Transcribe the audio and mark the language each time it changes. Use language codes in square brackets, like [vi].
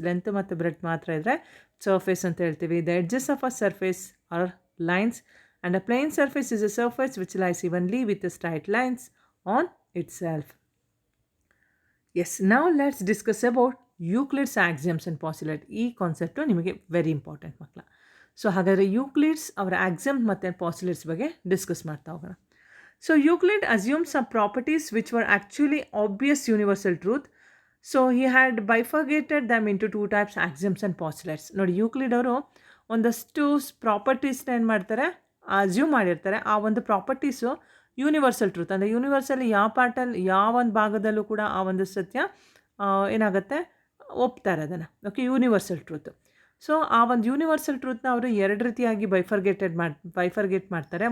[kn] Length ಮತ್ತು breadth ಮಾತ್ರ ಇದ್ದರೆ ಸರ್ಫೇಸ್ ಅಂತ ಹೇಳ್ತೀವಿ. [en] The edges of a surface are lines and a plane surface is a surface which lies evenly with straight lines on itself. Yes, now let's discuss about Euclid's axioms and postulate. [kn] ಈ concept ನಿಮಗೆ very important ಮಕ್ಕಳ. So ಹಾಗಾದರೆ Euclid's ಅವರ Axiom ಮತ್ತು ಪಾಸ್ಯುಲೇಟ್ಸ್ ಬಗ್ಗೆ discuss ಮಾಡ್ತಾ ಹೋಗೋಣ. [en] So Euclid assumed some properties which were actually obvious universal truth. So he had bifurcated them into two types, axioms and postulates. [kn] ನೋಡಿ, ಯೂಕ್ಲಿಡ್ ಅವರು ಒಂದಷ್ಟು ಪ್ರಾಪರ್ಟೀಸ್ನ ಏನು ಮಾಡ್ತಾರೆ, ಅಸ್ಯೂಮ್ ಮಾಡಿರ್ತಾರೆ. ಆ ಒಂದು ಪ್ರಾಪರ್ಟೀಸು ಯೂನಿವರ್ಸಲ್ ಟ್ರೂತ್, ಅಂದರೆ ಯೂನಿವರ್ಸಲ್ಲಿ ಯಾವ ಪಾರ್ಟಲ್ಲಿ ಯಾವ ಒಂದು ಭಾಗದಲ್ಲೂ ಕೂಡ ಆ ಒಂದು ಸತ್ಯ ಏನಾಗುತ್ತೆ, ಒಪ್ತಾರೆ ಅದನ್ನು. Okay, universal truth. ಸೊ ಆ ಒಂದು ಯೂನಿವರ್ಸಲ್ ಟ್ರೂತ್ನ ಅವರು ಎರಡು ರೀತಿಯಾಗಿ ಬೈಫರ್ಗೇಟ್ ಮಾಡ್ತಾರೆ.